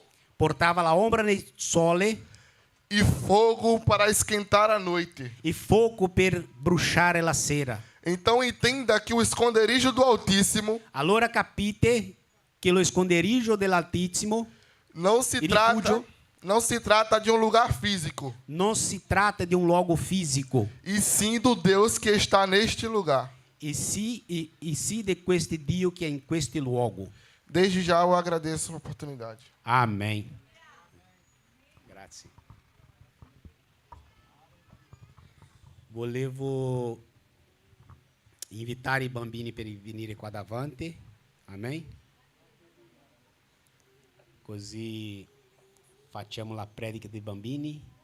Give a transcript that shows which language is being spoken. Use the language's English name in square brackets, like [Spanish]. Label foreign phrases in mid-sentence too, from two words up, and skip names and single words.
[Italian] portava la ombra nel sole [Portuguese] e fogo para esquentar a noite. [Italian] e fuoco per bruciare la sera. [Portuguese] Então entenda que o esconderijo do Altíssimo [Italian] Allora capite che lo esconderiggio dell'Altissimo [Portuguese] não se E trata, [Italian] rifugio? [Portuguese] não se trata de um lugar físico, [Italian] non si tratta di un luogo fisico, [Portuguese] e sim do Deus que está neste lugar. [Italian] e sì di questo Dio che è in questo luogo. [Portuguese] Desde já eu agradeço a oportunidade. [Italian] Amen. Grazie. Volevo invitare i bambini per venire qua davanti. Amen. Così facciamo la predica dei bambini.